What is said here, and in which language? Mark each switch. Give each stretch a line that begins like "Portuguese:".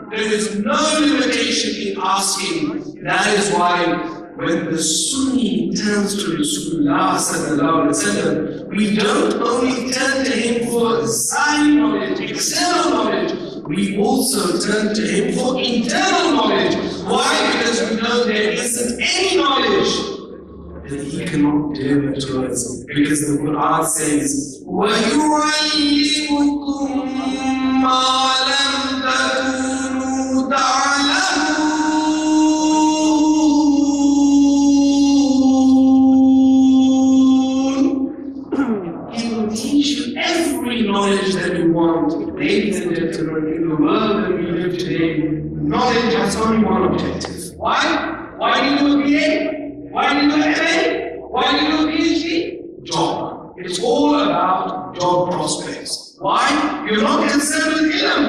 English: There is no limitation in asking. That is why when the Sunni turns to Rasulullah sallallahu alaihi wasallam, we don't only turn to him for sign knowledge, external knowledge, we also turn to him for internal knowledge. Why? Because we know there isn't any knowledge that he cannot deliver to us. Because the Quran says,
Arabic: وَيُعَلِّمُكُمْ مَا لَمْ تَكُونُوا تَعْلَمُونَ.
English: He will teach you every knowledge that you want. Ladies and gentlemen, in the world that we live today, knowledge has only one objective. Why? Why do you do a BA? Why do you do MA? Why do you do a PhD? Job. It's all about job prospects. Why? You're not concerned with ilm.